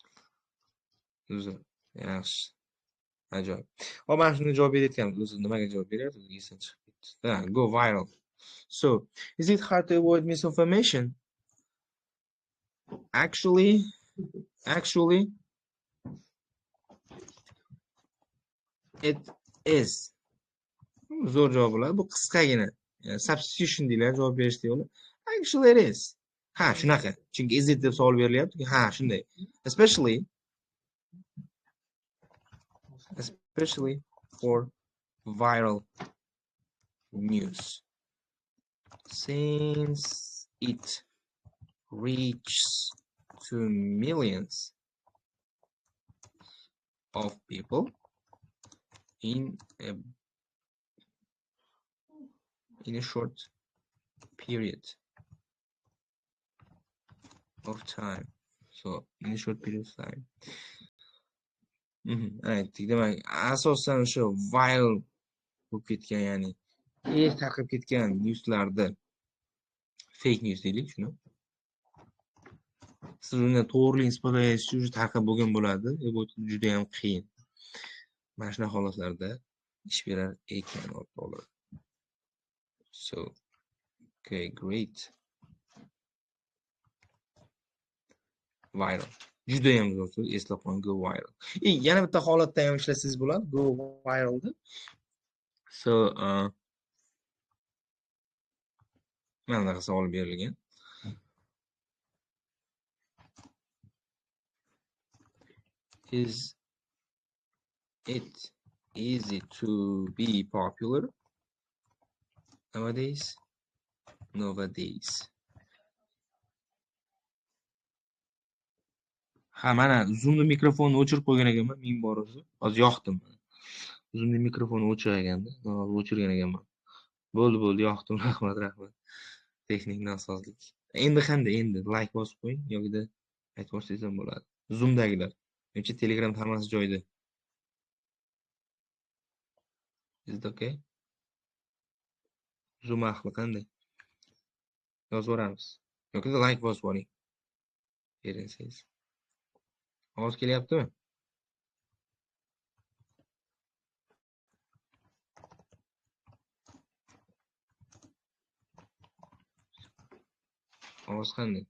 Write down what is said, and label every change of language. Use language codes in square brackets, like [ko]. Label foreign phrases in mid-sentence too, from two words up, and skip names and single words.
[uz] Yaxshi. Ajoyib. Hop, mana shunga javob berayotganmiz. O'zi nimaga javob beryapti? Esdan chiqib ketdi. [en] Go viral. So, is it hard to avoid misinformation? Actually, it is. [uz] Zo'r javob bo'ladi. Bu qisqagina. Substitution deyiladi, javob berishda yo'li. [en] Actually it is. [uz] Ha, shunaqa. Chunki [en] is it [uz] deb savol berilyapti. Ha, shunday. [en] Especially for viral news. Since it reaches to millions of people in a short period of time. So in a short period of time. [uz] Demak, asosan o'sha viral bo'lib ketgan, ya'ni tarqab ketgan newslarda [en] fake news [uz] deylik shuni. Siz uni to'g'riligini isbotlash uchun tarqab bo'lgan bo'ladi. Bu juda ham qiyin. Mana shunaqa holatlarda ish berar ekan o'rtoqlar. [en] So, okay, great. [uz] Viral. Juda ham zo'r, eslab qoling, [en] go viral. [uz] Yana bitta holatda ham ishlasangiz bo'ladi, [en] go viralni. [uz] So, mana bunaqa savol berilgan. [en] Is it easy to be popular nowadays? [uz] Ha, mana Zoom'ni mikrofonni o'chirib qo'ygan ekanman, ming bor o'zi. Hozir yoqdim. Zoom'ni mikrofonni o'chirganda, o'chirgan ekanman. Bo'ldi, yoqdim. Rahmat. Texnik nosozlik. Endi qanday? Endi like bosib qo'ying yoki aytib o'tsangiz ham bo'ladi. Zoom'dagilar. Menimcha Telegram hammasi joyida. [en] Is it okay? [uz] Zoom ahli qanday? Yozib yuboramiz. Yoki like bosib oling. Erinsangiz. Ovoz kelyaptimi? Ovoz qanday?